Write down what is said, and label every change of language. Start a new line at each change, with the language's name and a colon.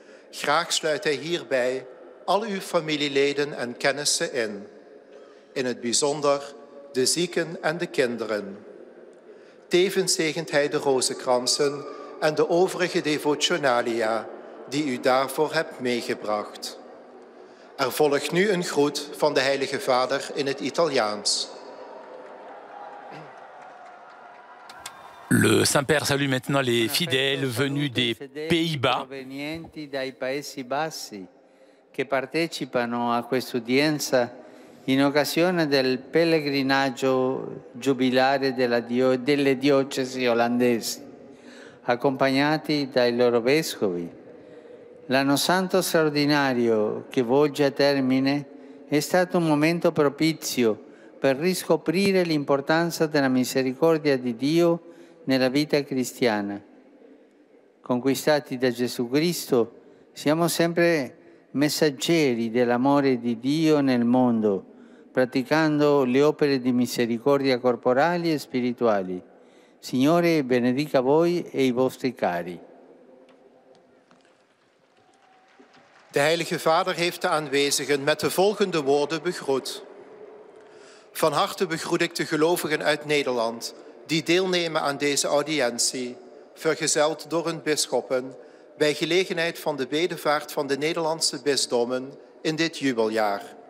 Dutch: Graag sluit hij hierbij al uw familieleden en kennissen in het bijzonder de zieken en de kinderen. Tevens zegent hij de rozenkransen en de overige devotionalia die u daarvoor hebt meegebracht. Er volgt nu een groet van de Heilige Vader in het Italiaans.
French: Le Saint-Père salue maintenant les fidèles venus des Pays-Bas.
Italian: Provenienti dai Paesi Bassi che partecipano a quest'udienza in occasione del pellegrinaggio giubilare delle diocesi olandesi, accompagnati dai loro vescovi. L'anno santo straordinario che volge a termine è stato un momento propizio per riscoprire l'importanza della misericordia di Dio nella vita cristiana. Conquistati da Gesù Cristo, siamo sempre messaggeri dell'amore di Dio nel mondo, praticando le opere di misericordia corporali e spirituali. Signore benedica voi e i vostri cari.
Dutch: De Heilige Vader heeft de aanwezigen met de volgende woorden begroet. Van harte begroet ik de gelovigen uit Nederland die deelnemen aan deze audiëntie, vergezeld door hun bisschoppen, bij gelegenheid van de bedevaart van de Nederlandse bisdommen in dit jubeljaar.